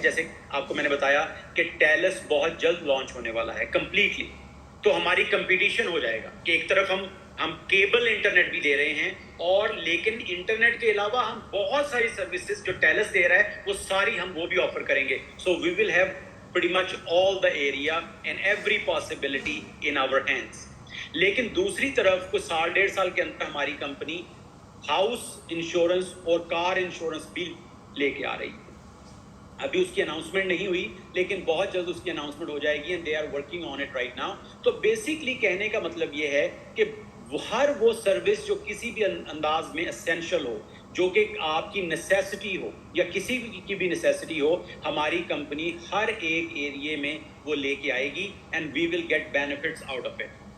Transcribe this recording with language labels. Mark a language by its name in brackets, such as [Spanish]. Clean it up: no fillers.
[Urdu] جیسے آپ کو میں نے بتایا کہ ٹیلس بہت جلد لانچ ہونے والا ہے کمپلیٹلی, تو ہماری کمپٹیشن ہو جائے گا کہ ایک طرف ہم کیبل انٹرنیٹ بھی دے رہے ہیں, اور لیکن انٹرنیٹ کے علاوہ ہم بہت ساری سروسز جو ٹیلس دے رہا ہے وہ ساری ہم وہ بھی آفر کریں گے. [English] So we will have pretty much all the area and every possibility in our hands. [Urdu] لیکن دوسری طرف کچھ 1.5 سال کے اندر ہماری کمپنی ہاؤس انشورنس اور کار انشورنس بھی لے کے آ رہی ہے. ابھی اس کی اناؤنسمنٹ نہیں ہوئی لیکن بہت جلد اس کی اناؤنسمنٹ ہو جائے گی, [English] and they are working on it right now. [Urdu] تو بیسکلی کہنے کا مطلب یہ ہے کہ ہر وہ سروس جو کسی بھی انداز میں اسینشل ہو, جو کہ آپ کی نیسیسٹی ہو یا کسی کی بھی نیسیسٹی ہو, ہماری کمپنی ہر ایک ایریے میں وہ لے کے آئے گی, [English] And we will get benefits out of it.